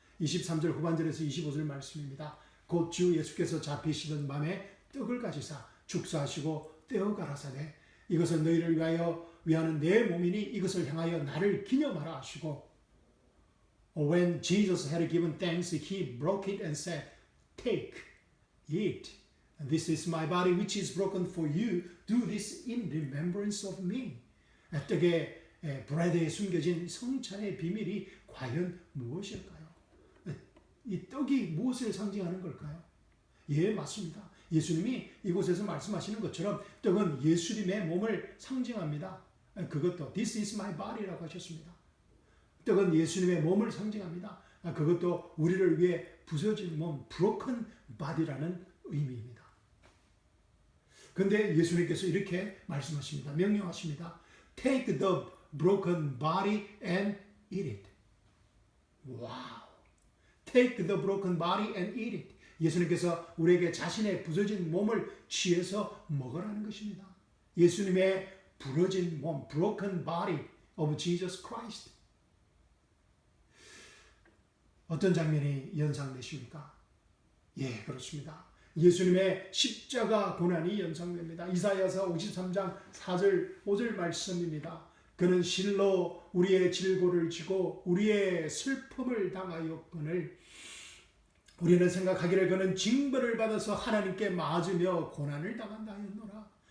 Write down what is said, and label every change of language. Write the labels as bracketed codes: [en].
[ko] 23절 후반절에서 25절 말씀입니다. 곧 주 예수께서 잡히시던 밤에 떡을 가지사 축사하시고 떼어 가라사대 이것은 너희를 위하는 내 몸이니 이것을 향하여 나를 기념하라 하시고, [en] When Jesus had given thanks, he broke it and said, Take, eat. This is my body which is broken for you. Do this in remembrance of me. [ko] 떡에 브레드에 숨겨진 성찬의 비밀이 과연 무엇일까요? 이 떡이 무엇을 상징하는 걸까요? 예, 맞습니다. 예수님이 이곳에서 말씀하시는 것처럼 떡은 예수님의 몸을 상징합니다. 그것도 [en] This is my body [ko] 라고 하셨습니다. 떡은 예수님의 몸을 상징합니다. 그것도 우리를 위해 부서진 몸, broken body라는 의미입니다. 그런데 예수님께서 이렇게 말씀하십니다. 명령하십니다. [en] Take the broken body and eat it. [ko] 와우. [en] Take the broken body and eat it. [ko] 예수님께서 우리에게 자신의 부서진 몸을 취해서 먹으라는 것입니다. 예수님의 부러진 몸, [en] broken body of Jesus Christ. [ko] 어떤 장면이 연상되십니까? 예, 그렇습니다. 예수님의 십자가 고난이 연상됩니다. 이사야서 53장 4절 5절 말씀입니다. 그는 실로 우리의 질고를 지고 우리의 슬픔을 당하였거늘 우리는 생각하기를 그는 징벌을 받아서 하나님께 맞으며 고난을 당한다 하였노라.